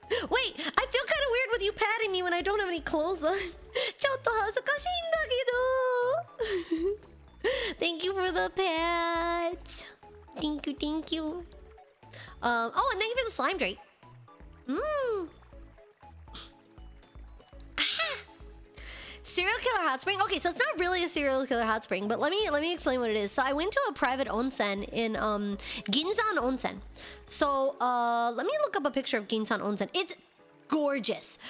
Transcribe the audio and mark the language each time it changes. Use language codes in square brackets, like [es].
[en] Wait, I feel kind of weird with you patting me when I don't have any clothes on. [ja] ちょっと恥ずかしいんだけど. [en] Thank you for the pets. Thank you. Oh, and thank you for the slime drape. Serial killer hot spring. Okay, so it's not really a serial killer hot spring, but let me explain what it is. So I went to a private onsen in Ginsan Onsen. So let me look up a picture of Ginsan Onsen. gorgeous.